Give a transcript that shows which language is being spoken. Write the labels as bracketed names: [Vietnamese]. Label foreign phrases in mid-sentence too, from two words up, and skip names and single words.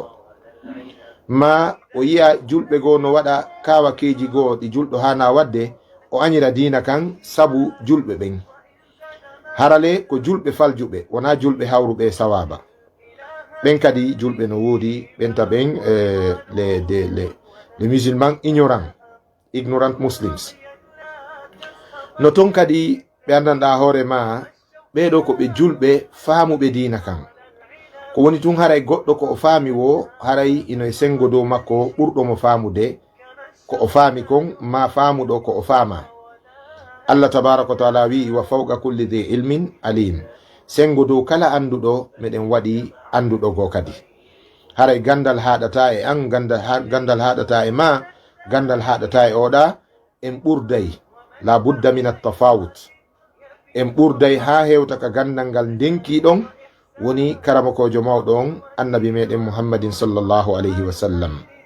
[Fula] Ma o yiya julɓe goo no waɗa kawakeji goo ɗi julɗo hana wadde, o añira diina kan sabu julɓe ɓen. Harale ko julɓe faljuɓe, wona julɓe hawruɓe sawaba. Ɓen kadi julɓe no woodi, ɓenta ɓen [French] les musulmans [English] ignorant muslims. [Fula] No ton kadi ɓe andanɗa hoore ma, ɓeɗo ko ɓe julɓe faamuɓe diina kan. Ko woni tun haray goɗɗo ko o faami wo, haray ino e sengo dow makko ɓurɗo mo faamude ko o faami kon, ma faamuɗo ko o faama. [Arabic] الله تبارك وتعالى wi وفوق كل ذي علم عليم, [Fula] sengo dow kala anduɗo meɗen waɗi anduɗo go kadi. Haray gandal haɗata e an, gandal haɗata e ma, gandal haɗata e oɗa en ɓurday [Arabic] لا بد من التفاوت [Fula] en ɓurday ha hewta ka gandal ngal ndenkiɗon woni karamakojo mawɗon annabi meɗen [Arabic] محمد صلى الله عليه وسلم.